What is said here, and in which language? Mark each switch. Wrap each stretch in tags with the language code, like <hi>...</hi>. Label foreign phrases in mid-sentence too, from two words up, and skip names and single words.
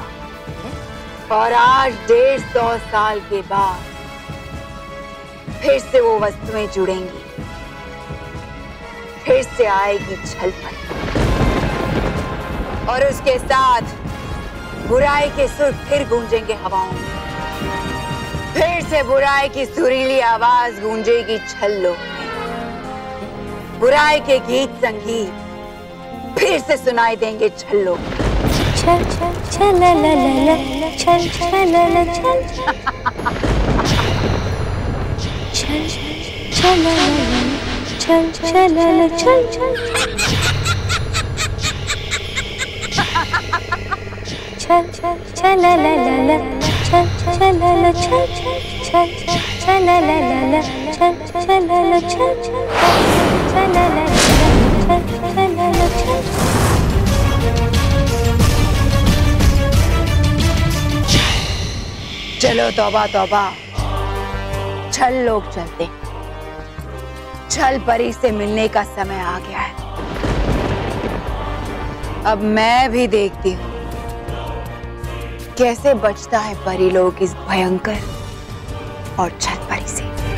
<hi>और आज 150 साल के बाद फिर से वो वस्तुएं जुड़ेंगी, फिर से आएगी छल परी, और उसके साथ बुराई के सुर फिर गूंजेंगे हवाओं में। फिर से बुराई की सुरीली आवाज गूंजेगी छल्लों में। बुराई के गीत संगीत फिर से सुनाई देंगे छल्लों में। छल छल छल ला ला ला, छल छल ला ला छल, छल छल ला ला, छल छल ला ला छल छल, छल छल छल ला ला ला, छल छल ला ला छल छल, छल छल ला ला ला, छल छल ला ला छल छल, छल ला ला ला, छल छल ला ला छल। चलो तौबा तौबा, छल लोग चलते, छल परी से मिलने का समय आ गया है। अब मैं भी देखती हूँ कैसे बचता है परी लोग इस भयंकर और छल परी से।</hi>